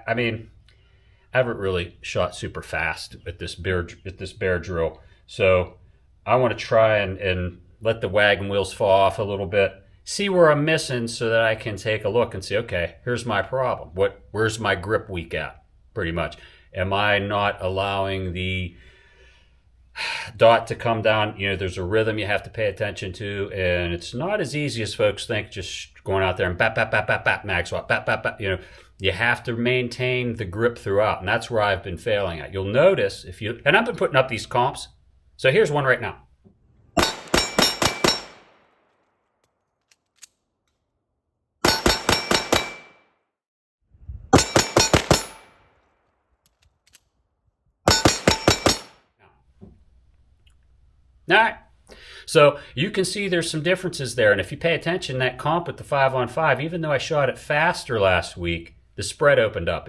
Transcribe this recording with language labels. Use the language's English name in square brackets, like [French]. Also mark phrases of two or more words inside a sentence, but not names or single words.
[English] I mean, I haven't really shot super fast at this bear drill, so I want to try and let the wagon wheels fall off a little bit, see where I'm missing so that I can take a look and say, okay, here's my problem. Where's my grip weak at, pretty much? Am I not allowing the dot to come down? You know, there's a rhythm you have to pay attention to, and it's not as easy as folks think, just going out there and bat, bat, bat, bat, bat, mag swap, bat, bat, bat. You know, you have to maintain the grip throughout, and that's where I've been failing at. You'll notice and I've been putting up these comps. So here's one right now. All right, so you can see there's some differences there, and if you pay attention, that comp with the 5-on-5, even though I shot it faster last week, the spread opened up.